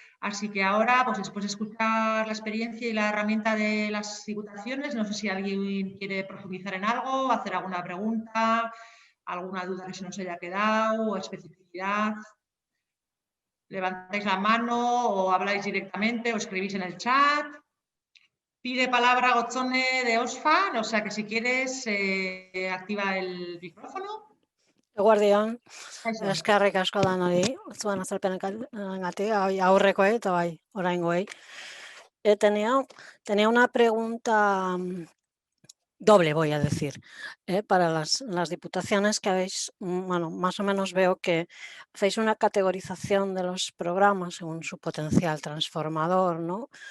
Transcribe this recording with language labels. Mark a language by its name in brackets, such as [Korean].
[Spanish] Así que ahora, pues después de escuchar la experiencia y la herramienta de las diputaciones, no sé si alguien quiere profundizar en algo, hacer alguna pregunta, alguna duda que se nos haya quedado o especificidad. Levantáis la mano o habláis directamente o escribís en el chat. Pide palabra Gotzone de Osfan, o sea que si quieres activa el micrófono. [Basque] Eguardian, eskerrik asko danori, zuen azalpenengatik, aurrekoei eta bai, oraingoei. [Spanish] Tenía una pregunta doble, voy a decir, para las diputaciones que habéis, bueno, más o menos veo que hacéis una categorización de los programas según su potencial transformador, ¿no?